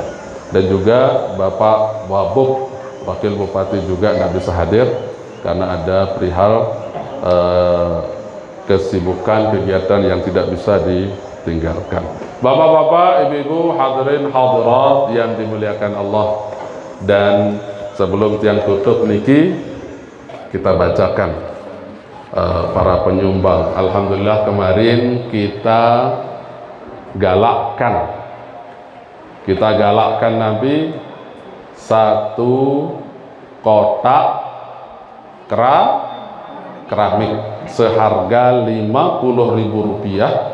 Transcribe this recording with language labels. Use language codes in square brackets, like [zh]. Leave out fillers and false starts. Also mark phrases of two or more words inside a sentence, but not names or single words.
[id] Dan juga Bapak Wabuk Wakil Bupati juga tidak bisa hadir karena ada perihal kesibukan kegiatan yang tidak bisa ditinggalkan. Bapak-bapak, ibu-ibu, hadirin hadirat yang dimuliakan Allah, dan sebelum tiang tutup niki kita bacakan para penyumbang. Alhamdulillah kemarin kita galakkan Nabi 1 kotak keramik seharga Rp50.000.